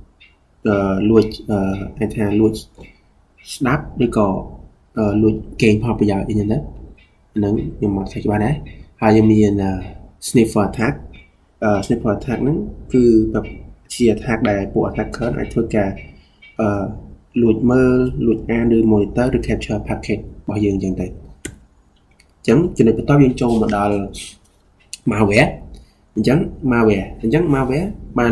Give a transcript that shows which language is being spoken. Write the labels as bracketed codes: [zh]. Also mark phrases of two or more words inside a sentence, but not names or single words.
[km] អាចថាលួចស្ដាប់ឬក៏លួចកេងផលប្រយោជន៍អីចឹងទៅហ្នឹងខ្ញុំមកធ្វើច្បាស់ដែរហើយយើងមាន [en] sniffer attack sniffer attack [km] ហ្នឹងគឺជា attack ដែលពួក attacker អាចធ្វើការលួចមើលលួចអានឬ monitor ឬ [en] capture packet [km] របស់យើងចឹងទៅអញ្ចឹងចំណុចបន្ទាប់យើងចូលមកដល់ malware អញ្ចឹង malware បាន